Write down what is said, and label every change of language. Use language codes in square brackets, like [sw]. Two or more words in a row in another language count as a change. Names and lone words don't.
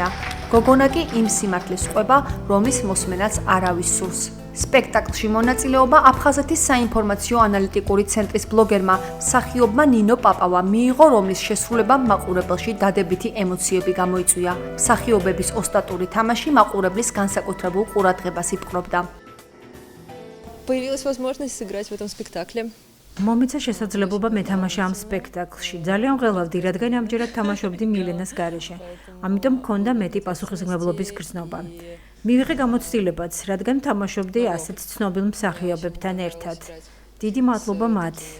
[ka] გოგონა კი იმ სიმართლეს ყვება, რომლის მოსმენაც არავის სურს. სპექტაკლში მონაწილეობა აფხაზეთის საინფორმაციო ანალიტიკური ცენტრის ბლოგერმა მსახიობმა ნინო პაპავა მიიღო, რომლის შესრულებამ მაყურებელში დადებითი ემოციები გამოიწვია. მსახიობების ოსტატური თამაში მაყურებლის განსაკუთრებულ ყურადღებას იპყრობდა. [ru] Появилась возможность сыграть в этом спектакле. [ka] მომეცა შესაძლებლობა მეთამაშა ამ სპექტაკლში. ძალიან ღელავდი, რადგან ამჯერად თამაშობდი მილენას გარეშე. ამიტომ მქონდა მეტი პასუხისმგებლობის გრძნობა. მივიღე გამოცდილებაც, რადგან თამაშობდი ასეთ ცნობილ მსახიობებთან ერთად. დიდი მადლობა მათ.